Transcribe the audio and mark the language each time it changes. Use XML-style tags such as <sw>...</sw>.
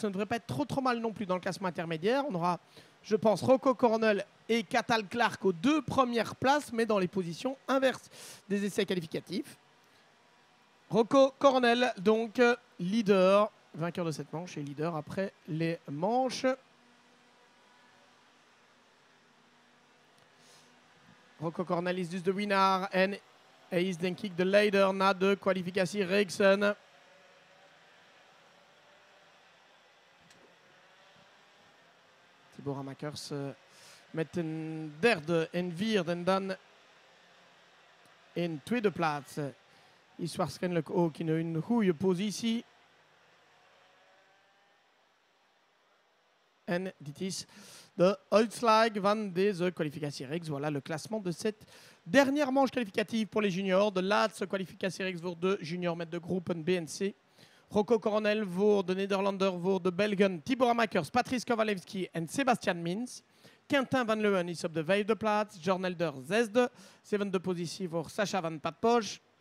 <fr>Ça ne devrait pas être trop mal non plus dans le classement intermédiaire. On aura, je pense, Rocco Cornell et Cathal Clark aux 2 premières places, mais dans les positions inverses des essais qualificatifs. Rocco Cornell, donc leader, vainqueur de cette manche et leader après les manches.</fr> <nl>Rocco Cornell is dus de winnaar en hij is denk ik de leider na de kwalificatiereeksen. Tibor Amakers met een derde en vierde en dan in tweede plaats. Is waarschijnlijk ook in een goede positie. En dit is de uitslag van deze kwalificatiereeks.</nl> <fr>Voilà le classement de cette dernière manche qualificative pour les juniors.</fr> <nl>De laatste kwalificatiereeks voor de junior met de groepen B en C. Rocco Cornell voor de Nederlander, voor de Belgen Tibor Amakers, Patrice Kowalewski en Sebastian Mins. Quentin van Leeuwen is op de 5e plaats. Jornelder 6e. 7e positie voor Sacha van Patpoche.</nl>